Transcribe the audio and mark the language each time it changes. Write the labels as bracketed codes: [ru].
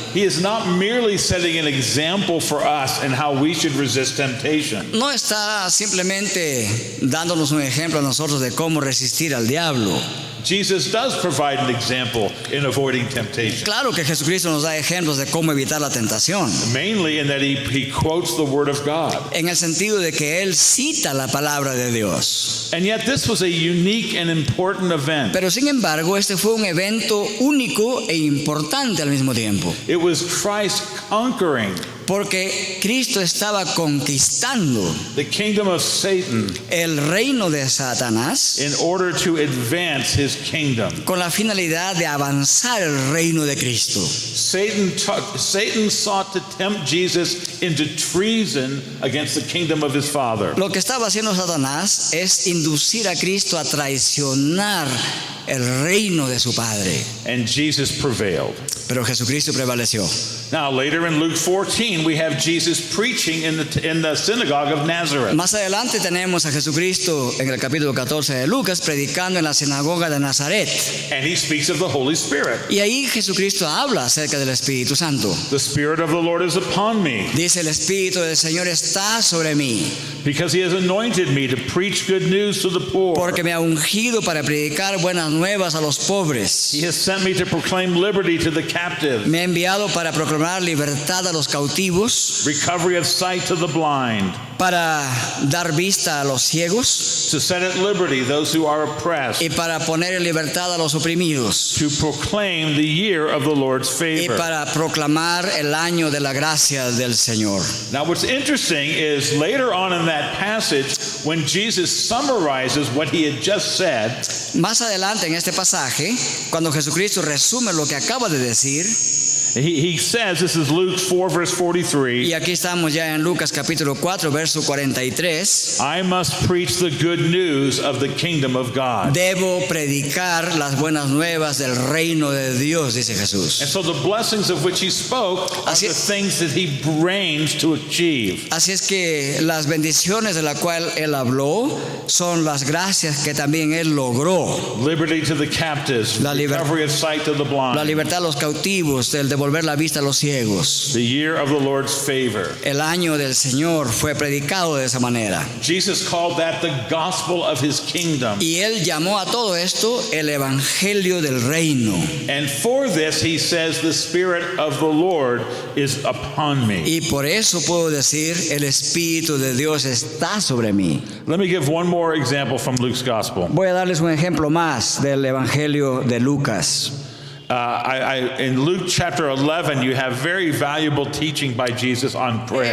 [en] he is not merely setting an example for us in how we should resist temptation. [es] no está simplemente dándonos un ejemplo a nosotros de cómo resistir al diablo. [en] Jesus does provide an example in avoiding temptation, [es] Claro que Jesucristo nos da ejemplos de cómo evitar la tentación, [en] mainly in that he quotes the word of God. [es] en el sentido de que Él cita la palabra de Dios. [en] And yet this was a unique and important event. [es] Pero sin embargo, este fue un evento único e importante al mismo tiempo. [en] It was Christ conquering [es] Porque Cristo estaba conquistando [en] the kingdom of Satan [es] el reino de Satanás [en] in order to advance his kingdom. [es] con la finalidad de avanzar el reino de Cristo. [en] Satan sought to tempt Jesus into treason against the kingdom of his Father. [es] Lo que estaba haciendo Satanás es inducir a Cristo a traicionar el reino de su Padre. [en] And Jesus prevailed. [es] Pero Jesucristo prevaleció. [en] Now, later in Luke 14, we have Jesus preaching in the synagogue of Nazareth. [es] Más adelante tenemos a Jesucristo en el capítulo 14 de Lucas predicando en la sinagoga de Nazaret. [en] And he speaks of the Holy Spirit. [es] Y ahí Jesucristo habla acerca del Espíritu Santo. [en] The Spirit of the Lord is upon me, [es] Dice: el Espíritu del Señor está sobre mí, [en] because he has anointed me to preach good news to the poor. [es] porque me ha ungido para predicar buenas nuevas a los pobres. [en] He has sent me to proclaim liberty to the captive, [es] Me ha enviado para proclamar libertad a los cautivos, [en] recovery of sight to the blind, [es] para dar vista a los ciegos [en] to set at liberty those who are oppressed, [es] y para poner en libertad a los oprimidos [en] to proclaim the year of the Lord's [es] y [en] favor. [es] para proclamar el año de la gracia del Señor. [en] Now, what's interesting is later on in that passage, when Jesus summarizes what he had just said, [es] Más adelante en este pasaje, cuando Jesucristo resume lo que acaba de decir, [en] he says, this is Luke 4, verse 43, [es] y aquí estamos ya en Lucas capítulo 4, verso 43, [en] I must preach the good news of the kingdom of God. [es] debo predicar las buenas nuevas del reino de Dios, dice Jesús. [en] And so the blessings of which he spoke are [es] Así [en] the [es] es. [en] things that he reigns to achieve. [es] Así es que las bendiciones de las cuales él habló son las gracias que también él logró. [en] Liberty to the captives, [es] La [en] recovery of sight to the [es] La [en] blind, [es] libertad a los cautivos, el devolver la vista a los ciegos. [en] the year of the Lord's favor. [es] El año del Señor fue predicado de esa manera. [en] Jesus called that the gospel of his kingdom. [es] Y él llamó a todo esto el evangelio del reino. [en] And for this, he says, the Spirit of the Lord is upon me. [es] Y por eso puedo decir, el Espíritu de Dios está sobre mí. [en] Let me give one more example from Luke's gospel. [es] Voy a darles un ejemplo más del evangelio de Lucas. [en] In Luke chapter 11, you have very valuable teaching by Jesus on prayer.